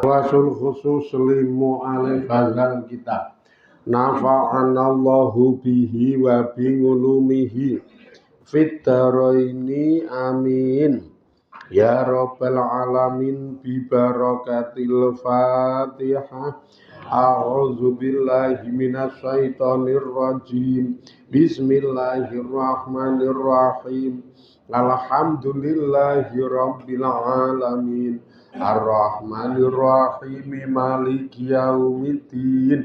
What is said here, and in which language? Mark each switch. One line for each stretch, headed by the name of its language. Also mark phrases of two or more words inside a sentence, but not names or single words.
Arabic: وبالخصوص لمؤلف هذا الكتاب. نفعنا الله به وبعلومه في الدارين آمين. يا رب العالمين ببركة الفاتحة. أعوذ بالله من الشيطان الرجيم. بسم الله الرحمن الرحيم. الحمد لله رب العالمين. الرحمن الرحيم. مالك يوم الدين.